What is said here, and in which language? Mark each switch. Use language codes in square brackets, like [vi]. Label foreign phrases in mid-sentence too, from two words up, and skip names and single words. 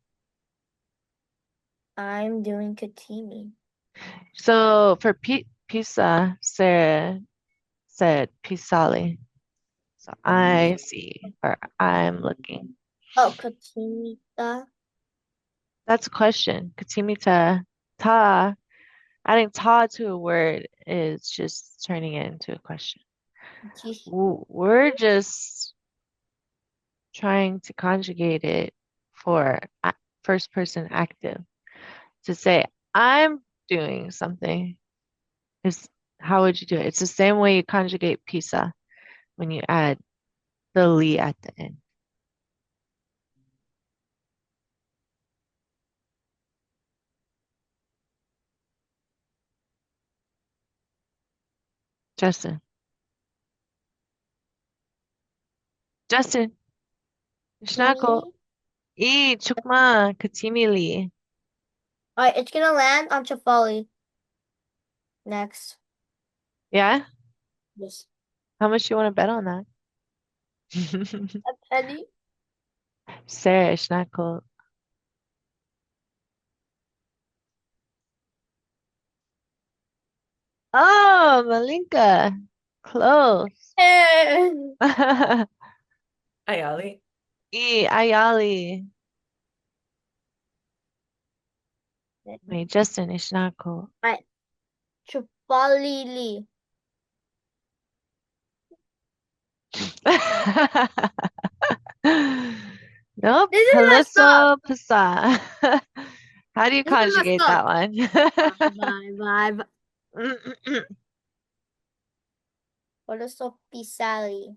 [en] I'm doing Katimi. So for pizza, Sarah said pisali. So I see, or I'm looking. Oh, Katimita. That's a question. Katimita, ta, adding ta to a word is just turning it into a question. We're just trying to conjugate it for first person active. To say, I'm doing something is how would you do it? It's the same way you conjugate pizza when you add the li at the end. Justin. Justin. Shnako. Katimi. [cic] Chukma. Katimili. [en] Alright, it's gonna land on Chafali. Next. Yeah? Yes. How much you want to bet on that? A penny. Sarah Shnako. Oh, Malinka. Close. Ayali. Ayali. Wait, Justin Ishnako. Alright. Chafalili. Nope. This is messed up. Halisso Pasa. How do you This is messed conjugate up. that one? Bye. What is so pisali?